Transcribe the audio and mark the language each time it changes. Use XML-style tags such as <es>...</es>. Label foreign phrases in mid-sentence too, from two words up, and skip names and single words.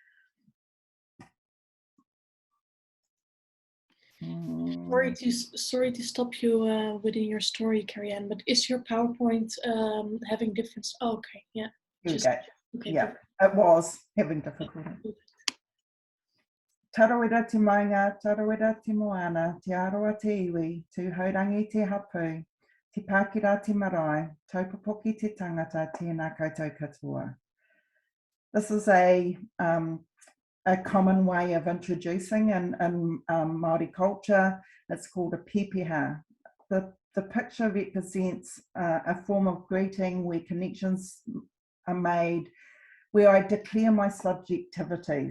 <en>Sorry to stop you within your story, Keri-Anne, but is your PowerPoint having different? Oh, okay, yeah. Okay, yeah, it was having difficulty.</en> <mi>Tarawera te maunga, tarawera te moana, te aroa te iwi, tu haurangi te hapu, te Pākehā te marae, taupapoki te tangata, tēnā koutou katoa.</mi> <en>This is a common way of introducing in Māori culture. It's called a pepeha. The picture represents a form of greeting where connections are made, where I declare my subjectivities.</en>